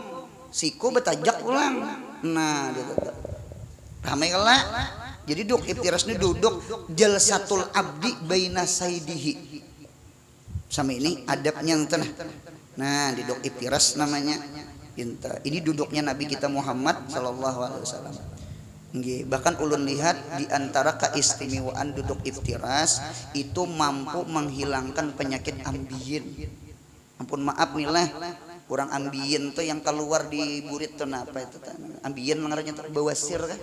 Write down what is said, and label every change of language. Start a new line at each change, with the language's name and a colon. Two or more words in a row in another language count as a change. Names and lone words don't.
Banjar: Siku betajak ulang. Nah gitu. Ramai kala. Jadi duduk iftiras ini duduk
Arabic: جلسة العبد بين سيده.
Banjar: Sama ini adabnya tenah. Nah, duduk iftiras namanya. Ini duduknya Nabi kita Muhammad
Arabic: صلى الله عليه وسلم.
Banjar: Bahkan ulun lihat di antara keistimewaan duduk iftiras itu mampu menghilangkan penyakit ambien. Ampun maaf nih lah, kurang ambien tuh yang keluar di burit tuh apa itu? Ambien ngarannya bawasir kan?